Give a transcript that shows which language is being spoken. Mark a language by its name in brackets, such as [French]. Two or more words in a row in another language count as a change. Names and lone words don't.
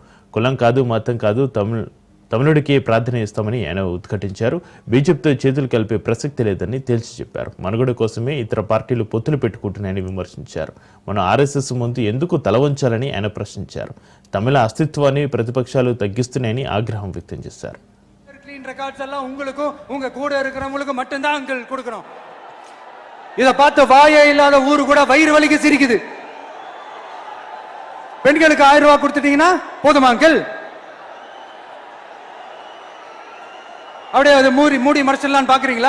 [Telugu] కులం కాదు, మతం కాదు, తమిళుడికి ప్రాధాన్యం ఇస్తామని ఆయన ఉద్ఘాటించారు. బీజేపీతో చేతులు కలిపే ప్రసక్తి లేదని తేల్చి చెప్పారు. మనుగడ కోసమే ఇతర పార్టీలు పొత్తులు పెట్టుకుంటున్నాయని విమర్శించారు. మనం ఆర్ఎస్ఎస్ ముందు ఎందుకు తలవంచాలని ఆయన ప్రశ్నించారు. తమిళ అస్తిత్వాన్ని ప్రతిపక్షాలు తగ్గిస్తున్నాయని ఆగ్రహం వ్యక్తం చేశారు. [Tamil] இதை பார்த்து வாயே இல்லாத ஊரு கூட வயிறு வலிக்கு சிரிக்குது. பெண்களுக்கு 1000 ரூபாய் கொடுத்துட்டீங்கன்னா போதுமா அங்கிள்? அப்படியே அது மூடி மறைச்சிடலான்னு பாக்குறீங்களா?